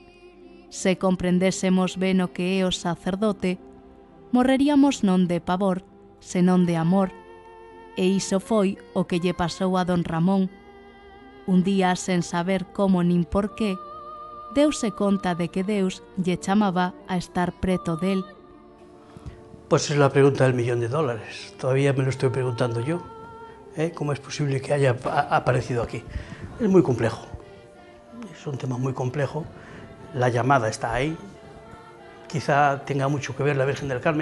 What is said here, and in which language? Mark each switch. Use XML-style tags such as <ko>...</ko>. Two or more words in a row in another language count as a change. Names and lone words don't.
<gl>Se comprendésemos ben o que é o sacerdote, morreríamos non de pavor, senón de amor. E iso foi o que lle pasou a don Ramón. Un día, sen saber como nin por qué, deuse conta de que Deus lle chamaba a estar preto del.</gl> <es>Pues es la pregunta del $1.000.000. Todavía me lo estoy preguntando yo. ¿Cómo es posible que haya aparecido aquí? Es muy complejo. Es un tema muy complejo. La llamada está ahí. Quizá tenga mucho que ver la Virgen del Carmen.</es>